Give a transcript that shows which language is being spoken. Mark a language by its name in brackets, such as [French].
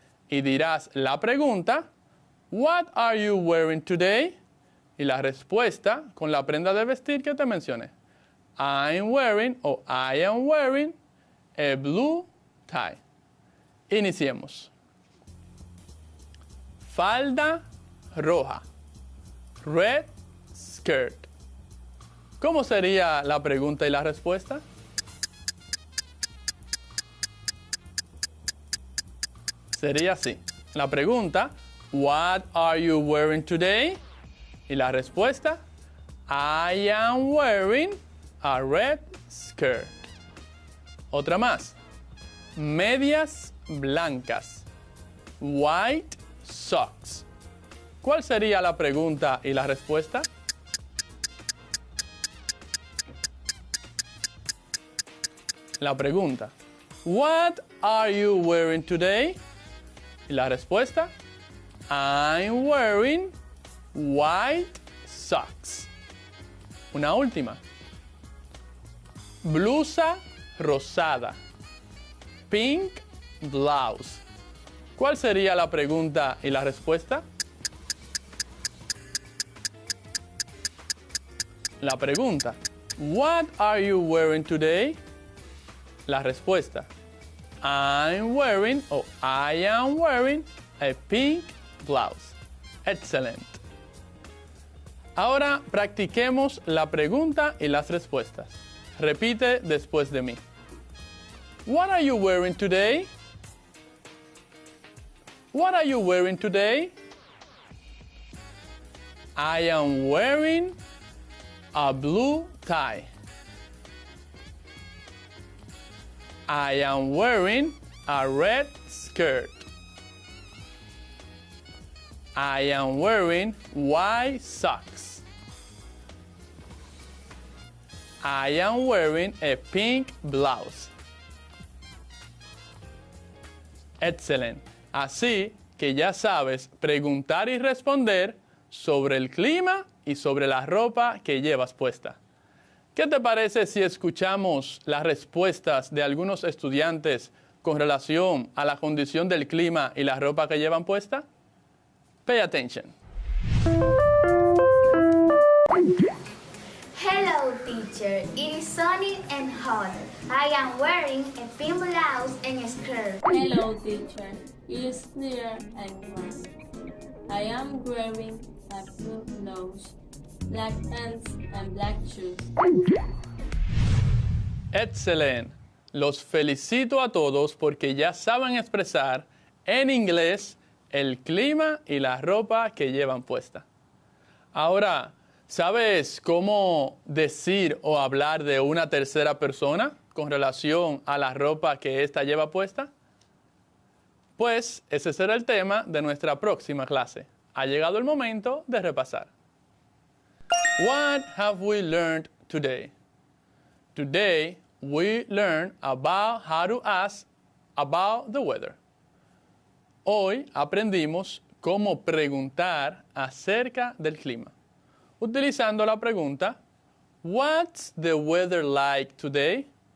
[Spanish] Y dirás la pregunta, [English] what are you wearing today? [Spanish] Y la respuesta con la prenda de vestir que te mencioné. [English] I'm wearing [Spanish] o [English] I am wearing a blue tie. [Spanish] Iniciemos. Falda roja. [English] Red skirt. [Spanish] ¿Cómo sería la pregunta y la respuesta? Sería así. La pregunta, [English] what are you wearing today? [Spanish] Y la respuesta, [English] I am wearing a red skirt. [Spanish] Otra más. Medias blancas. [English] White socks. [Spanish] ¿Cuál sería la pregunta y la respuesta? La pregunta, [English] what are you wearing today? [Spanish] Y la respuesta, [English] I'm wearing white socks. [Spanish] Una última. Blusa rosada. [English] Pink blouse. [Spanish] ¿Cuál sería la pregunta y la respuesta? La pregunta, [English] what are you wearing today? [Spanish] La respuesta, [English] I'm wearing o I am wearing a pink blouse. [Spanish] Excelente. Ahora practiquemos la pregunta y las respuestas. Repite después de mí. [English] What are you wearing today? What are you wearing today? I am wearing a blue tie. I am wearing a red skirt. I am wearing white socks. I am wearing a pink blouse. [Spanish] Excelente. Así que ya sabes preguntar y responder sobre el clima y sobre la ropa que llevas puesta. ¿Qué te parece si escuchamos las respuestas de algunos estudiantes con relación a la condición del clima y la ropa que llevan puesta? [English] Pay attention. Hello, teacher. It is sunny and hot. I am wearing a pink blouse and a skirt. Hello, teacher. It is clear and warm. I am wearing a blue blouse, black pants, and black shoes. [Spanish] Excelente. Los felicito a todos porque ya saben expresar en inglés el clima y la ropa que llevan puesta. Ahora, ¿sabes cómo decir o hablar de una tercera persona con relación a la ropa que ésta lleva puesta? Pues ese será el tema de nuestra próxima clase. Ha llegado el momento de repasar. [English] What have we learned today? Today, we learned about how to ask about the weather. [Spanish] Hoy aprendimos cómo preguntar acerca del clima, utilizando la pregunta, [English] What's the weather like today?